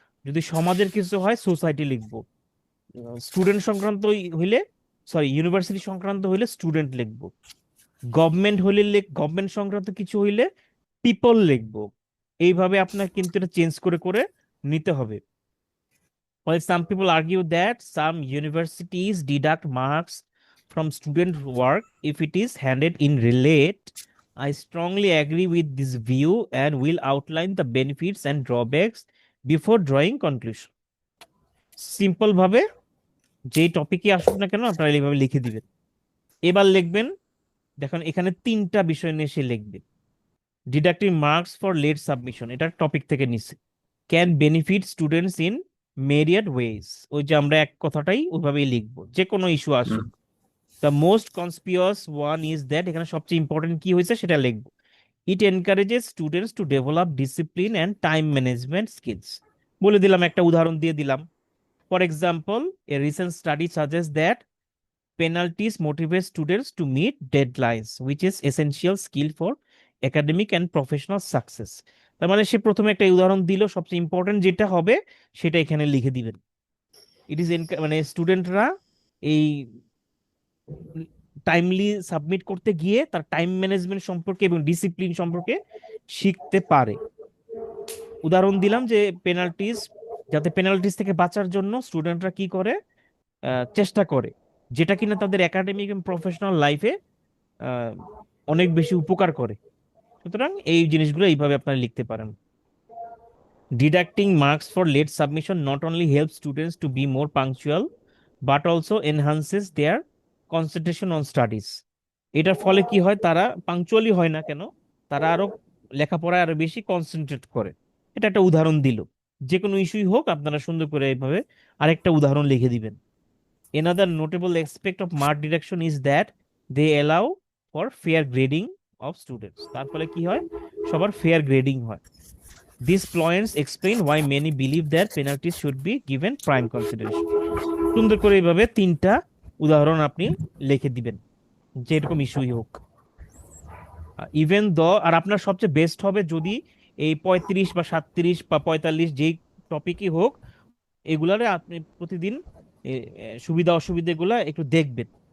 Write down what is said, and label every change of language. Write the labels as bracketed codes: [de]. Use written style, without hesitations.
[bn] যদি সমাজের কিছু হয়, সোসাইটি লিখবো। স্টুডেন্ট সংক্রান্ত হইলে, সরি, ইউনিভার্সিটি সংক্রান্ত হইলে স্টুডেন্ট লিখবো। গভর্নমেন্ট হইলে গভর্নমেন্ট সংক্রান্ত কিছু হইলে পিপল লিখবো। এইভাবে আপনার কিন্তু এটা চেঞ্জ করে করে নিতে হবে। [en] While some people argue that some universities deduct marks from student work if it is handed in relate, I strongly agree with this view and will outline the benefits and drawbacks before drawing conclusion. [bn] Simple ভাবে যেই টপিকে আসুক না কেন, আপনারা এইভাবে লিখে দিবেন। এবার লিখবেন, দেখুন এখানে তিনটা বিষয় নিয়ে সে লিখবে। [en] deducting marks for late submission, [bn] এটা টপিক থেকে নিছে। [en] can benefit students in myriad ways, [bn] ওই যে আমরা এক কথাটাই ওইভাবেই লিখবো, যে কোনো ইস্যু হুম। আসুক। [en] the most conspicuous one is that, [bn] এখানে সবচেয়ে ইম্পর্টেন্ট কি হয়েছে সেটা লিখবো। [en] It encourages students to develop discipline and time management skills. [bn] বলে দিলাম, একটা উদাহরণ দিয়ে দিলাম। [en] For example, a recent study suggest that penalties motivate students to meet deadlines, which is essential skill for academic and professional success. [bn] তার মানে সে প্রথমে একটা উদাহরণ দিল, সবচেয়ে ইম্পর্টেন্ট যেটা হবে সেটা এখানে লিখে দিবেন। ইট ইজ মানে স্টুডেন্টরা এই টাইমলি সাবমিট করতে গিয়ে তার টাইম ম্যানেজমেন্ট সম্পর্কে এবং ডিসিপ্লিন সম্পর্কে শিখতে পারে। উদাহরণ দিলাম যে পেনাল্টিজ, যাতে পেনাল্টিজ থেকে বাঁচার জন্য স্টুডেন্টরা কি করে, চেষ্টা করে, যেটা কিনা তাদের একাডেমিক এবং প্রফেশনাল লাইফে অনেক বেশি উপকার করে। সুতরাং এই জিনিসগুলো এইভাবে আপনারা লিখতে পারেন। [en] Deducting marks for late submission not only helps students to be more punctual, but also enhances their concentration on studies. [bn] এটার ফলে কি হয়, তারা পাংচুয়ালি হয় না কেন, তারা আরো লেখাপড়ায় আরো বেশি কনসেন্ট্রেট করে। এটা একটা উদাহরণ দিল। যে কোনো ইস্যুই হোক, আপনারা সুন্দর করে এইভাবে আরেকটা উদাহরণ লিখে দিবেন। [en] Another notable aspect of mark deduction is that they allow for fair grading of students. [bn] তার ফলে কি হয়, সবার ফেয়ার গ্রেডিং হয়। [en] These points explain why many believe that penalties should be given prime consideration. [bn] সুন্দর করে এইভাবে তিনটা উদাহরণ আপনি লিখে দিবেন, যে এরকম ইস্যুই হোক। ইভেন আর আপনার সবচেয়ে বেস্ট হবে যদি এই 35 বা 37 বা 45 যেই টপিকই হোক, এগুলারে আপনি প্রতিদিন সুবিধা অসুবিধাগুলা একটু দেখবেন।